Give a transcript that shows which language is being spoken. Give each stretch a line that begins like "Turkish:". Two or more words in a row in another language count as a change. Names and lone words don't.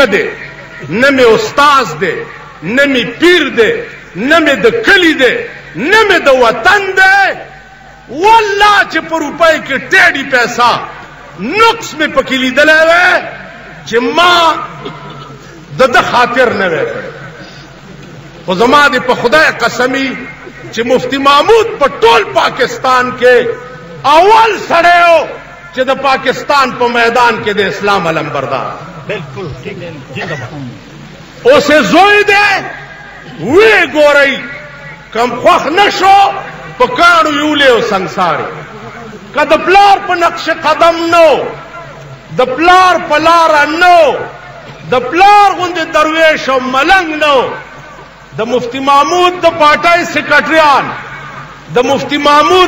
Pashto: دی نه مې استاذ دی نه مې پیر دی نه مې د کلی دی نه مې د وطن دی والله چې په روپۍ کې ټیډي پیسہ نقص مې پکې لیدلی وی چې ما د خاطر نه وی کړی خو زما دې په خدای قسمی چې مفتی محمود په ټول پاکستان کې اول سړی و چې د پاکستان په میدان کې د اسلام علمبردار
Urdu: بالکل ٹھیک ہے
Pashto: اوسې زوی دی وی ګورئ کم خوښ نه شو په کاڼو یولې او سنګسارې که د پلار په نقش قدم نو د پلار په لاره نو د پلار غوندې درویش او ملنګ نو د مفتی محمود د پارټۍ سیکرټریان د مفتی محمود